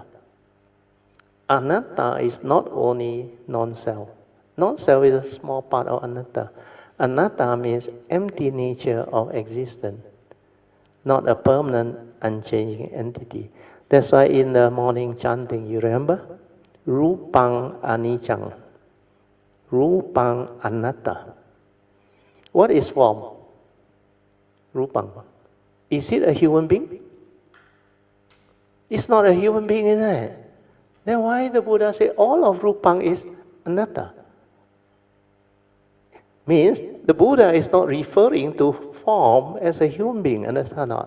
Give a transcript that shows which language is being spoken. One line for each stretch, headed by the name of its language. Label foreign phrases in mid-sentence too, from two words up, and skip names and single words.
English: Anatta is not only non-self. Non-self is a small part of anatta. Anatta means empty nature of existence, not a permanent, unchanging entity. That's why in the morning chanting, you remember?
Pali: Rupang anicang. Rupang anatta.
English: What is form? Rupang. Is it a human being? It's not a human being, is it? Then why the Buddha say all of Rupang is anatta? Means the Buddha is not referring to form as a human being, understand not?